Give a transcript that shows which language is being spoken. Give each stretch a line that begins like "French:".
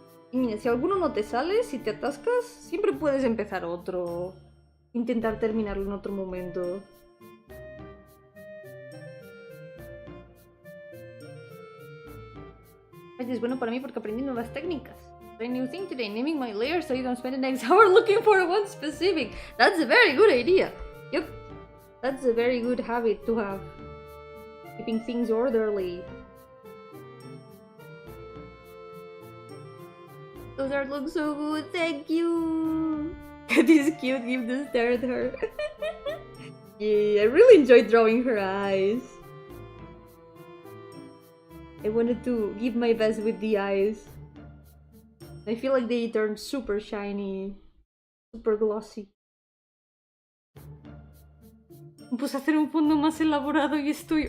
Spanish: Y mira, si alguno no te sale, si te atascas, siempre puedes empezar otro. Intentar terminarlo en otro momento. Es bueno para mí porque aprendí nuevas técnicas.
English: A new thing today, naming my layers so you don't spend the next hour looking for one specific. That's a very good idea. Yep, that's a very good habit to have. Keeping things orderly. Those art look so good, thank you! This is cute, give the stare at her. Yeah, I really enjoyed drawing her eyes. I wanted to give my best with the eyes. I feel like they turned super shiny, super glossy.
Spanish: Me puse a hacer un fondo más elaborado y estoy...